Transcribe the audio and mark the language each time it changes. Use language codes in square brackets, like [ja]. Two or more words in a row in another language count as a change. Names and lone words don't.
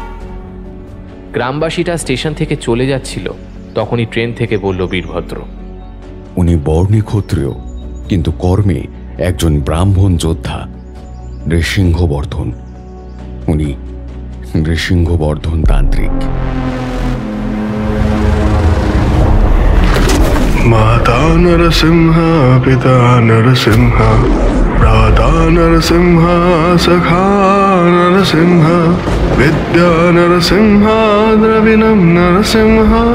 [bn] গ্রামবাসীটা স্টেশন থেকে চলে যাচ্ছিল, তখনই ট্রেন থেকে বলল বীরভদ্র, উনি বর্ণে ক্ষত্রিয়, কিন্তু কর্মে একজন ব্রাহ্মণ যোদ্ধা, নৃসিংহবর্ধন। উনি নৃসিংহবর্ধন তান্ত্রিক। [sa] माता नरसिंह पिता नरसिंह भ्राता नरसिंह सखा नरसिंह विद्या नरसिंह द्रविणं नरसिंह